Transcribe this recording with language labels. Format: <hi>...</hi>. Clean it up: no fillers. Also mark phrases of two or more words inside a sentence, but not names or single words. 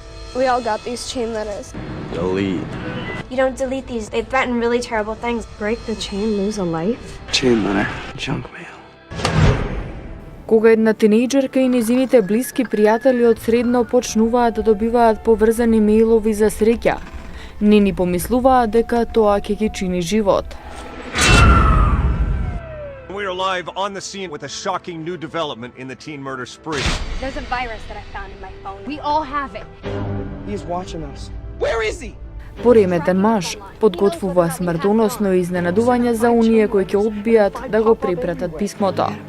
<en>We all got these chain letters. Delete. You don't delete these. They threaten really terrible things. Break the chain, lose a life? Chain letter. Junk mail.</en> <mk>Кога една тинејџерка и незините блиски пријатели од средно почнуваат да добиваат поврзани мејлови за среќа, не ни помислуваат дека тоа ќе ги чини живот.</mk> <en>We are live on the scene with a shocking new development in the teen murder spree. There's a virus that I found in my phone. We all have it. He's watching us. Where is he?</en> <mk>Пореметен маж подготвува смртоносно изненадување за оние кои ќе одбијат да го препратат писмото.</mk>